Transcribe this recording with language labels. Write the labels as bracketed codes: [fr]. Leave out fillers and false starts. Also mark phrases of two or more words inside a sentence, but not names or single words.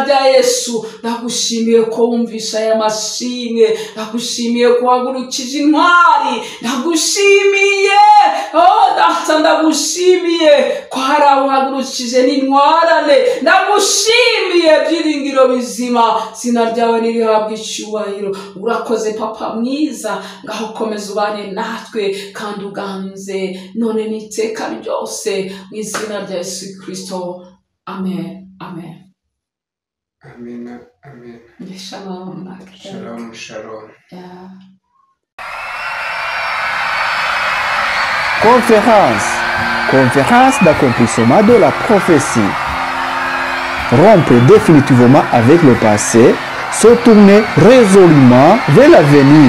[rw] rya Yesu ndagushimiye ko wumvisha aya mashimwe ndagushimiye ko wagurukije intwari ndagushimiye data ndagushimiye ko hari awuhagurukije n'intwarane ndagushimiye byiringiro bizima zina ryawe nirihabwe icyubahiro urakoze papa mwiza ngaho komeza ubane natwe kandi uganze none n'iteka ryose mu izina rya Yesu Kristo amen amen amen amen shalom shalom shalom [fr] Conférence d'accomplissement de la prophétie. Rompre définitivement avec le passé, se tourner résolument vers l'avenir.